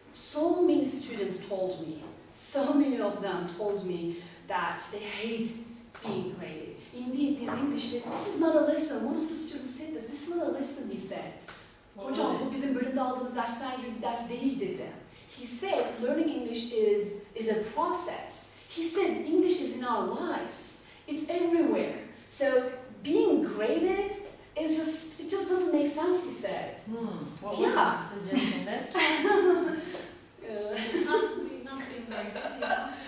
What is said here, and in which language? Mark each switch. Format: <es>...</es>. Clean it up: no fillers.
<en>So many students told me, so many of them told me that they hate being graded. Indeed, this English lesson, this is not a lesson. One of the students said this is not a lesson, he said.</en> <tr>Hocam bu bizim bölümde aldığımız dersler gibi bir ders değil dedi.</tr> <en>He said learning English is a process. He said English is in our lives. It's everywhere. So being graded it just doesn't make sense, he said. What was his suggestion then? Not being graded, yeah.</en>